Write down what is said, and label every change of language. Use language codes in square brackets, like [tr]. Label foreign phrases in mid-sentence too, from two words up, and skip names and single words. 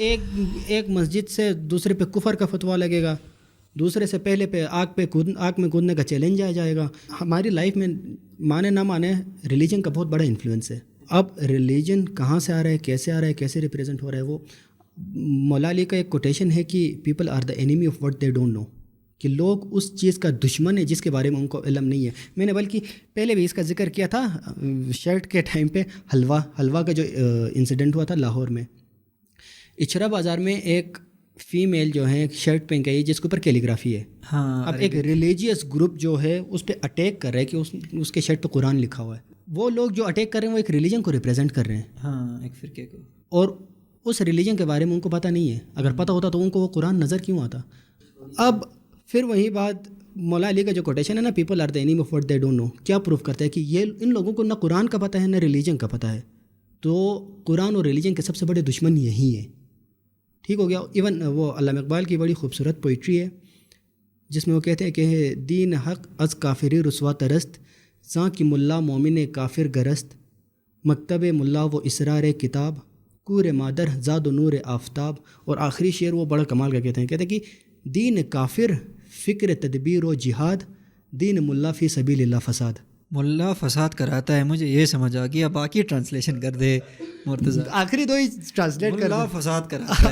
[ur] ایک مسجد سے دوسرے پہ کفر کا فتویٰ لگے گا, دوسرے سے پہلے پہ آگ میں کودنے کا چیلنج آ جائے گا. ہماری لائف میں مانے نہ مانے ریلیجن کا بہت بڑا انفلوئنس ہے. اب ریلیجن کہاں سے آ رہا ہے, کیسے آ رہا ہے, کیسے ریپریزنٹ ہو رہا ہے. وہ مولا علی کا ایک کوٹیشن ہے کہ [en] people are the enemy of what they don't know, [ur] کہ لوگ اس چیز کا دشمن ہے جس کے بارے میں ان کو علم نہیں ہے. میں نے بلکہ پہلے بھی اس کا ذکر کیا تھا شرٹ کے ٹائم پہ, حلوہ کا جو انسیڈنٹ ہوا تھا لاہور میں. اچھرا بازار میں ایک فیمیل جو ہے شرٹ پہن گئی جس کے اوپر کیلیگرافی ہے. ہاں, اب ایک ریلیجیس گروپ جو ہے اس پہ اٹیک کر رہا ہے کہ اس کے شرٹ پہ قرآن لکھا ہوا ہے. وہ لوگ جو اٹیک کر رہے ہیں وہ ایک ریلیجن کو ریپرزینٹ کر رہے ہیں. ہاں, ایک فرقے کو. اور اس ریلیجن کے بارے میں ان کو پتہ نہیں ہے. اگر پتہ ہوتا تو ان کو وہ قرآن نظر کیوں آتا. اب پھر وہی بات, مولا علی کا جو کوٹیشن ہے نا, [en] people are the enemy of what they don't know, [ur] کیا پروف کرتا ہے کہ یہ ان لوگوں کو نہ قرآن کا پتہ ہے نہ ریلیجن کا پتہ ہے. تو قرآن اور ریلیجن کے سب سے بڑے دشمن یہی ہیں. ٹھیک ہو گیا. ایون وہ علامہ اقبال کی بڑی خوبصورت پوئٹری ہے جس میں وہ کہتے ہیں کہ [fa] دین حق از کافری رسوا ترست, زاں کی ملا مومن کافر گرست, مکتب ملا و اسرار کتاب, کور مادر زاد و نور آفتاب. [ur] اور آخری شعر وہ بڑا کمال کا کہتے ہیں کہ [fa] دین کافر فکر تدبیر و جہاد, دین ملا فی سبیل اللہ فساد. [ur] ملا فساد کراتا ہے, مجھے یہ سمجھ آ گیا. باقی ٹرانسلیشن کر دے مرتضیٰ. آخری 2 ہی ٹرانسلیٹ کر. ملا فساد کراتا ہے.